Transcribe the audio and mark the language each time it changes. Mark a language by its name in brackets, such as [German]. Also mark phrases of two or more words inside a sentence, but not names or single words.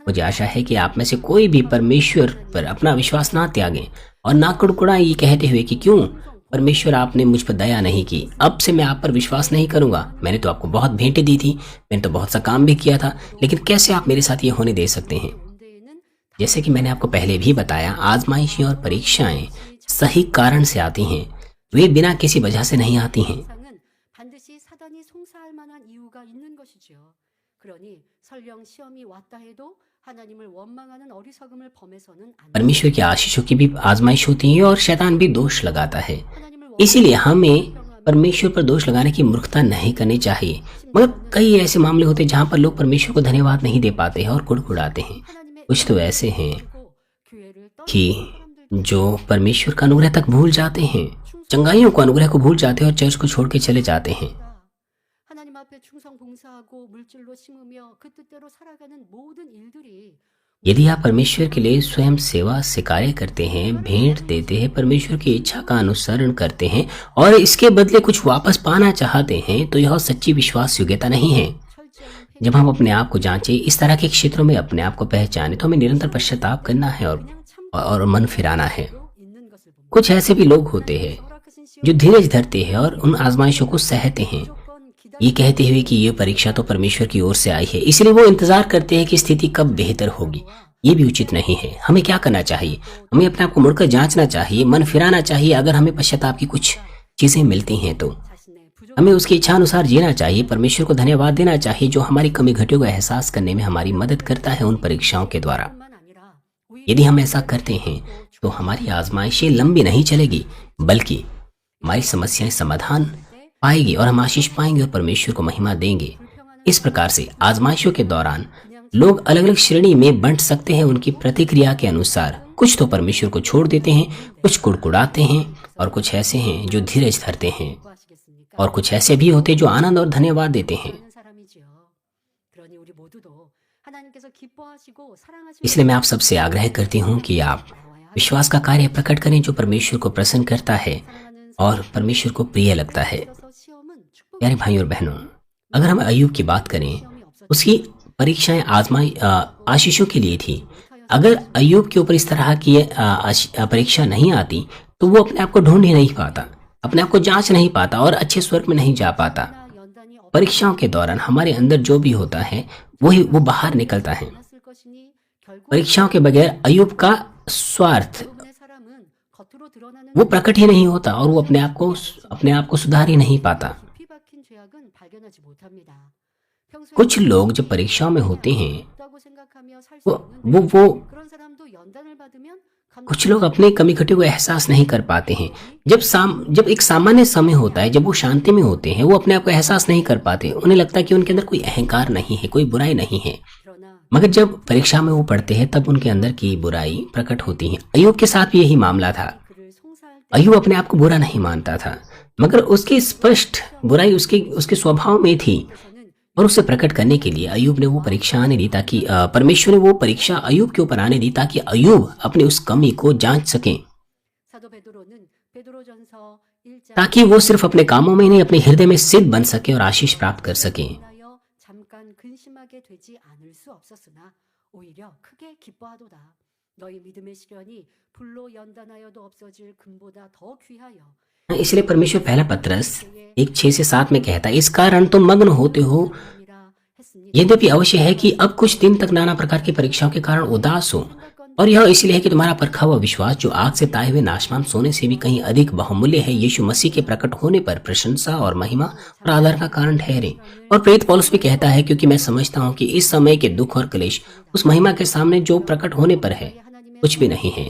[Hindi] मुझे आशा है कि आप में से कोई भी परमेश्वर पर अपना विश्वास ना त्यागें और ना कुड़कुड़ाएं ये कहते हुए कि क्यों परमेश्वर आपने मुझ पर दया नहीं की, अब से मैं आप पर विश्वास नहीं करूंगा। मैंने तो आपको बहुत भेंटें दी थी, मैंने तो बहुत सा काम भी किया था, लेकिन कैसे आप मेरे साथ ये होने दे सकते हैं। जैसे कि मैंने आपको पहले भी बताया, आजमाइशें और परीक्षाएं सही कारण से आती हैं, वे बिना किसी वजह से नहीं आती हैं। [Korean] 상은 반드시 사단이 송사할 만한 이유가 있는 것이지요. 그러니 설령 시험이 왔다 해도 하나님을 원망하는 어리석음을 범해서는 안 [Hindi] परमेश्वर की आशीषों की भी आजमाइश होती है और शैतान भी दोष लगाता है। [Korean] 하나님을 [Hindi] इसीलिए हमें परमेश्वर पर दोष लगाने की मूर्खता नहीं करनी चाहिए। मगर कई ऐसे मामले होते हैं जहाँ पर लोग परमेश्वर को धन्यवाद नहीं दे पाते हैं और कुड़कुड़ाते हैं। [Korean] 하나님의 [Hindi] कुछ तो ऐसे हैं [Korean] 교회를 [Hindi] कि [Korean] 떠나는 사람들도 [Hindi] जो परमेश्वर का अनुग्रह तक भूल जाते हैं, चंगाइयों को अनुग्रह को भूल जाते हैं और चर्च को छोड़ के चले जाते हैं। [Korean] 하나님 앞에 충성 봉사하고 물질로 심으며 그 뜻대로 살아가는 모든 일들이 [Hindi] यदि आप परमेश्वर के लिए स्वयं सेवा से कार्य करते हैं, भेंट देते हैं, परमेश्वर की इच्छा का अनुसरण करते हैं और इसके बदले कुछ वापस पाना चाहते हैं, तो यह सच्ची विश्वास योग्यता नहीं है। [Korean] 철저히 [Hindi] जब हम अपने आप को जांचें, इस तरह के क्षेत्रों में अपने आप को पहचाने, तो हमें निरंतर पश्चाताप करना है और मन फिराना है। [Korean] 있는 것을 봅니다. [Hindi] कुछ ऐसे भी लोग होते हैं [Korean] 허락하신 [Hindi] जो धीरज धरते हैं और उन आजमाइशों को सहते हैं, [Korean] 무조건 기다려 [Hindi] ये कहते हुए कि ये परीक्षा तो परमेश्वर की ओर से आई है, इसलिए वो इंतजार करते हैं कि स्थिति कब बेहतर होगी। ये भी उचित नहीं है। हमें क्या करना चाहिए? हमें अपने आप को मुड़कर जांचना चाहिए, मन फिराना चाहिए। अगर हमें पश्चाताप की कुछ चीजें मिलती हैं तो [Korean] 자신의 부족 [Hindi] हमें उसकी इच्छा अनुसार जीना चाहिए। परमेश्वर को धन्यवाद देना चाहिए जो हमारी कमी घटियों का एहसास करने में हमारी मदद करता है उन परीक्षाओं के द्वारा। [Korean] 뿐만 아니라 [Hindi] यदि हम ऐसा करते हैं तो हमारी आजमाइशें लंबी नहीं चलेगी, बल्कि हमारी समस्याएं समाधान पाएगी और हम आशीष पाएंगे और परमेश्वर को महिमा देंगे। इस प्रकार से आजमाइशों के दौरान लोग अलग अलग श्रेणी में बंट सकते हैं उनकी प्रतिक्रिया के अनुसार। कुछ तो परमेश्वर को छोड़ देते हैं, कुछ कुड़कुड़ाते हैं और कुछ ऐसे हैं जो धीरज धरते हैं [Korean] 기뻐하시겠습니까? [Hindi] और कुछ ऐसे भी होते हैं जो आनंद और धन्यवाद देते हैं। [Korean] 하는 사람이지요. 그러니 우리 모두도 하나님께서 기뻐하시고 사랑하시는 [Hindi] इसलिए मैं आप सबसे आग्रह करती हूँ कि आप विश्वास का कार्य प्रकट करें जो परमेश्वर को प्रसन्न करता है [Korean] 사랑하는 [Hindi] और परमेश्वर को प्रिय लगता है। [Korean] 있어서 시험은 축복이 [Hindi] प्यारे भाई और बहनों, अगर हम अय्यूब की बात करें, [Korean] 시험이 없었 [Hindi] उसकी परीक्षाएं आशीषों के लिए थी। अगर अय्यूब के ऊपर इस तरह की परीक्षा नहीं आती तो वो अपने आप को ढूंढ ही नहीं पाता, अपने आप को जांच नहीं पाता और अच्छे स्वर्ग में नहीं जा पाता। [Korean] 연단이 없 [Hindi] परीक्षाओं के दौरान हमारे अंदर जो भी होता है वो बाहर निकलता है। [Korean] 않았을 것이니 결국 [Hindi] परीक्षाओं के बगैर अय्यूब का स्वार्थ [Korean] 대부분의 사람은 겉으로 드러나는 [Hindi] वो प्रकट ही नहीं होता और वो अपने आप को सुधार ही नहीं पाता। [Korean] 깊이 박힌 죄악은 발견하지 못합니다. 평소에 [Hindi] कुछ लोग जब परीक्षाओं में होते हैं, [Korean] 없다고 생각하며 살 수 [Hindi] वो [Korean] 있는데 [Hindi] वो [Korean] 그런 사람도 연단을 받으면 [Hindi] कुछ लोग अपने कमी घटी को एहसास नहीं कर पाते हैं। जब एक सामान्य समय होता है, जब वो शांति में होते हैं, वो अपने आप को एहसास नहीं कर पाते। उन्हें लगता है कि उनके अंदर कोई अहंकार नहीं है, कोई बुराई नहीं है। [Korean] 그러나 [Hindi] मगर जब परीक्षा में वो पढ़ते हैं तब उनके अंदर की बुराई प्रकट होती है। अय्यूब के साथ भी यही मामला था। [Korean] 그를 송사할 때 [Hindi] अय्यूब अपने आप को बुरा नहीं मानता था, मगर उसकी स्पष्ट बुराई उसके स्वभाव में थी और उसे प्रकट करने के लिए अय्यूब ने वो परीक्षा आने दी ताकि परमेश्वर ने वो परीक्षा अय्यूब के ऊपर आने दी ताकि अय्यूब अपनी उस कमी को जांच सके, [Korean] 사도 베드로는 베드로전서 1장 [Hindi] ताकि वो सिर्फ अपने कामों में नहीं अपने हृदय में सिद्ध बन सके और आशीष प्राप्त कर सके। [Korean] 인하여 잠깐 근심하게 되지 않을 수 없었으나 오히려 크게 기뻐하도다. 너희 믿음의 시련이 불로 연단하여도 없어질 금보다 더 귀하여 [Hindi] इसलिए परमेश्वर पहला पत्रस 1:6-7 में कहता है, इस कारण तुम मग्न होते हो, [Korean] 이라 했으니 [Hindi] यद्यपि अवश्य है कि अब कुछ दिन तक नाना प्रकार की परीक्षाओं के कारण उदास हो, और यह इसलिए है कि तुम्हारा परखा हुआ विश्वास जो आग से ताए हुए नाशवान सोने से भी कहीं अधिक बहुमूल्य है, यीशु मसीह के प्रकट होने पर प्रशंसा और महिमा और आदर का कारण ठहरे। और प्रेरित पौलुस भी कहता है, क्योंकि मैं समझता हूँ कि इस समय के दुख और क्लेश उस महिमा के सामने जो प्रकट होने पर है कुछ भी नहीं है।